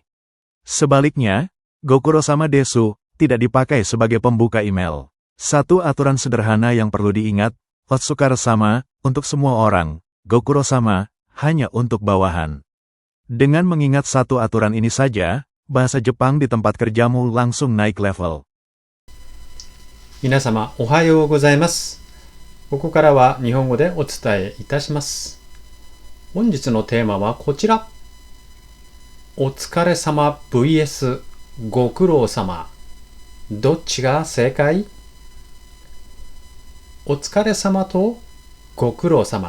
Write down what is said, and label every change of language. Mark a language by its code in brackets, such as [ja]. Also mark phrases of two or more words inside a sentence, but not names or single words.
[id] Sebaliknya, [ja] ご苦労様です [id] tidak dipakai sebagai pembuka email. Satu aturan sederhana yang perlu diingat, Otsukare-sama untuk semua orang, Gokuro-sama hanya untuk bawahan. Dengan mengingat satu aturan ini saja, bahasa Jepang di tempat kerjamu langsung naik level. [ja] 皆様おはようございます。ここからは日本語でお伝えいたします。本日のテーマはこちら。お疲れ様 vs ご苦労様。どっちが正解？お疲れ様とご苦労様。